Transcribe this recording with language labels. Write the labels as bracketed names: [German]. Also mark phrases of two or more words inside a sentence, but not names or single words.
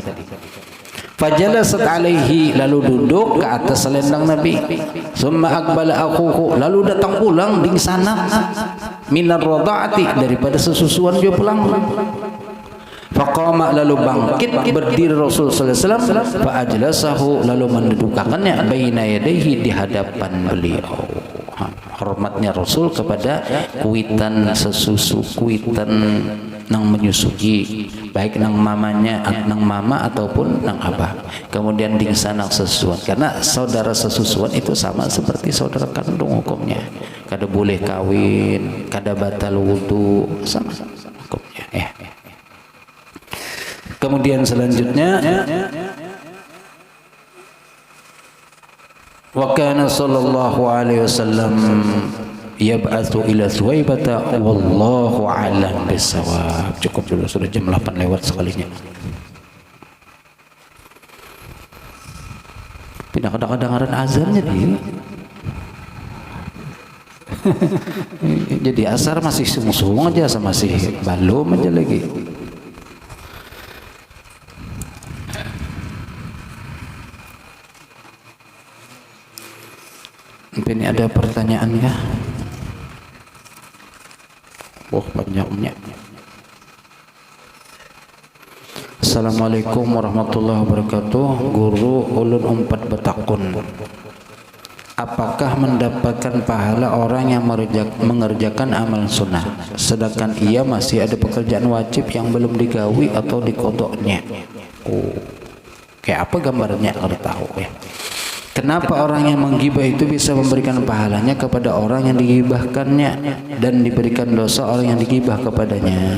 [Arabic] فجلست عليه, [Indonesian] lalu duduk ke atas selendang Nabi. [Arabic] ثم أقبل أخوه, [Banjar] lalu datang pulang di sana [Arabic] من الرضاعة, [Banjar] daripada sesusuan dia pulang. [Indonesian] Faqama, lalu bangkit berdiri Rasul [Arabic] صلى الله عليه وسلم, فأجلسه, [Indonesian] lalu mendudukkannya [Arabic] بين يديه, [Indonesian] di hadapan beliau. [Banjar] Hormatnya Rasul kepada kuitan sesusu, kuitan nang menyusui, baik nang mamanya, nang mama ataupun nang abah. [Indonesian] Kemudian di sana sesusuan, karena saudara sesusuan itu sama seperti saudara kandung hukumnya. [Banjar] Kada boleh kawin, kada batal wudu, sama hukumnya. [Indonesian] Kemudian selanjutnya, [Arabic] وكان صلى الله عليه وسلم يبعث إلى ثويبة والله أعلم بالصواب. [Indonesian] Cukup dulu, sudah jam 8 lewat sekalinya. Pindah kadang-kadang azannya dia. [Banjar] Jadi asar masih sung-sung aja, sama masih balum aja lagi. [Indonesian] Ini ada pertanyaan ya? Wah, banyaknya. [Arabic] السلام عليكم ورحمة الله وبركاته. [Banjar] Guru ulun 4 betakun. [Indonesian] Apakah mendapatkan pahala orang yang mengerjakan amal sunnah sedangkan ia masih ada pekerjaan wajib yang belum digawi atau dikodoknya? Oh, kayak apa gambarnya? Harus tahu ya. Kenapa orang yang menggibah itu bisa memberikan pahalanya kepada orang yang digibahkannya dan diberikan dosa orang yang digibah kepadanya?